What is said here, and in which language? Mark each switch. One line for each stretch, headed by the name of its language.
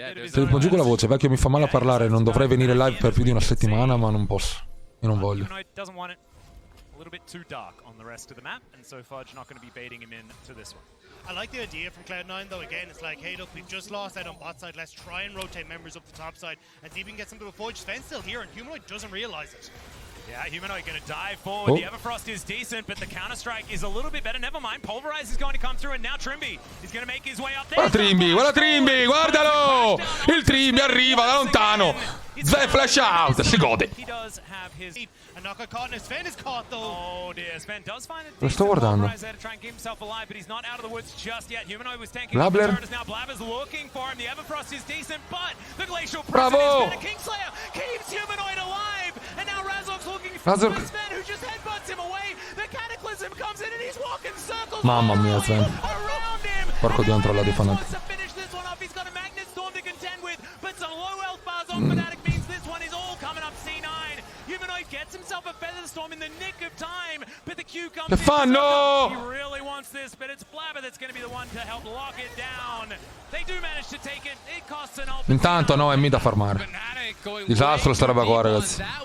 Italian: Te giù con la voce, vecchio, mi fa male a parlare. Non dovrei venire live per più di una settimana, ma non posso. Io non voglio.
English: A little bit too dark on the rest of the map, and so Fudge not going to be baiting him in to this one. I like the idea from Cloud9 though. Again, it's like, hey, look, we've just lost out on bot side. Let's try and rotate members up the top side and see if we can get some of the Fudge. Sven's still here, and Humanoid doesn't realize it. Yeah, Humanoid going to dive forward. The Everfrost is decent, but the counter-strike is a little bit better. Never mind, Pulverize is going to come through, and now Trimby is going to make his way up there.
Italian: Guarda Trimby, guardalo! Il Trimby arriva da lontano. Sven
English: flash out,
Italian: si gode.
English: He does have his... And not got caught, and Sven is caught though. Oh dear, Sven does find it.
Italian: Lo sto guardando.
English: To try and keep himself alive, but he's not out of the woods just yet. Humanoid was tanking up the turret, now Blabber's looking for him. The Everfrost is decent, but the Glacial Prison is Kingslayer keeps Humanoid alive, and now Razork's looking for Sven, who just headbutts him away. The Cataclysm comes in, and he's walking circles
Italian: Mamma mia, Sven.
English: around him.
Italian: Porco Dio, trollato i fanatici.
English: To finish this one off, he's got a Magnet Storm to contend with, but some low health bars on Fnatic means this one is all coming up C9. Humanoid gets himself a Feather Storm in the nick of time, but the Q comes in. He really wants this, but it's Blabber that's going to be the one to help lock it down. They do manage to take it. It costs an ult.
Italian: Intanto no, è mid da farmare. Disastro sta roba qua, ragazzi.